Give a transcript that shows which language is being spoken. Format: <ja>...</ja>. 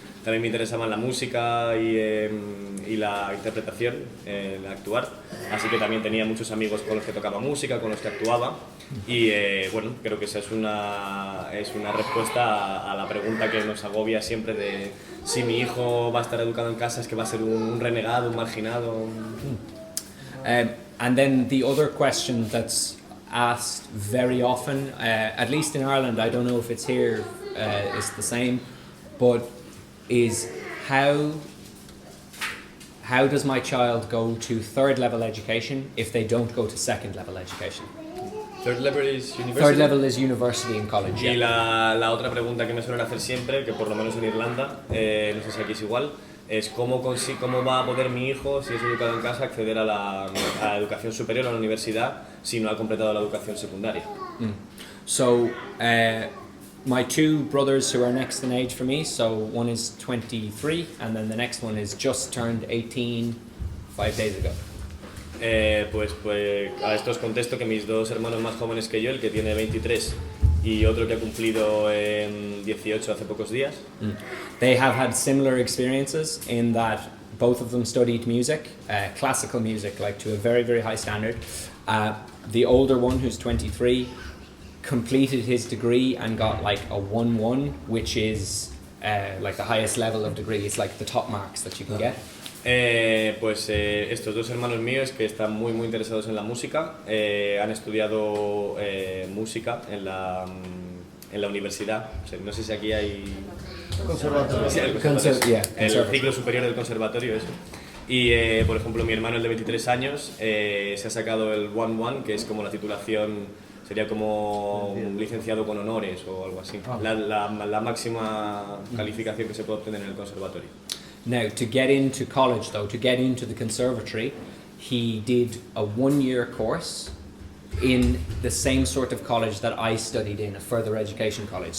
<es>También me interesaban la música y la interpretación, el actuar, así que también tenía muchos amigos con los que tocaba música, con los que actuaba. Y creo que esa es una respuesta a la pregunta que nos agobia siempre de si mi hijo va a estar educado en casa, es que va a ser un renegado, un marginado.</es> <en>And then the other question that's asked very often, at least in Ireland, I don't know if it's here, it's the same, but is how does my child go to third level education if they don't go to second level education? Third level is university. Third level is university and college.</en> <es>Y la otra pregunta que me suelen hacer siempre, que por lo menos en Irlanda, no sé si aquí es igual, es cómo va a poder mi hijo, si es educado en casa, acceder a la educación superior, a la universidad, si no ha completado la educación secundaria.</es> <en>So, my two brothers who are next in age for me, so one is 23 and then the next one is just turned 18 5 days ago.</en> <es>Pues a esto os contesto que mis dos hermanos más jóvenes que yo, el que tiene 23 y otro que ha cumplido 18 hace pocos días.</es> <en>They have had similar experiences in that both of them studied music, classical music, like to a very, very high standard. The older one, who's 23, completed his degree and got like a 1-1, which is like the highest level of degree. It's like the top marks that you can get.</en> <es>Estos dos hermanos míos que están muy muy interesados en la música han estudiado música en la universidad. O sea, no sé si aquí hay Conservatorio. Sí, el conservatorio. El conservatorio. ciclo superior del conservatorio, eso. Y por ejemplo mi hermano, el de 23 años, se ha sacado el 1-1, que es como la titulación, sería como un licenciado con honores o algo así, la máxima calificación que se puede obtener en el conservatorio.</es> <en>Now, to get into college though, to get into the conservatory, he did a 1-year course in the same sort of college that I studied in, a further education college.</en>